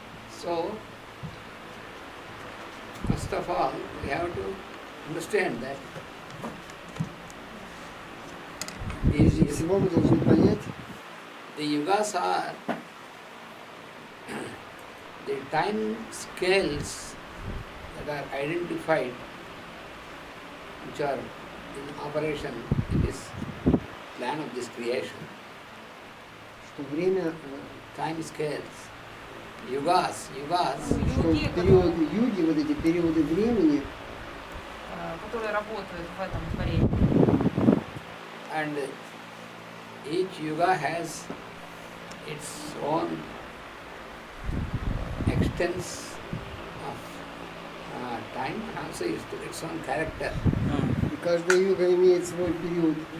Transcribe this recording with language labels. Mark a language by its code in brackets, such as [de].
[en] So, first of all, we have to understand that [ru] Прежде всего мы должны понять, [en] the yugas are the time scales that are identified, which are in operation in this plan of this creation. [ru] что время, [en] Time scales, yugas, [ru] что период юги, вот эти периоды времени, которые работают в этом творении. [en] and each yuga has its own extents of time and also its own character. [ru] и каждая юга имеет свой период,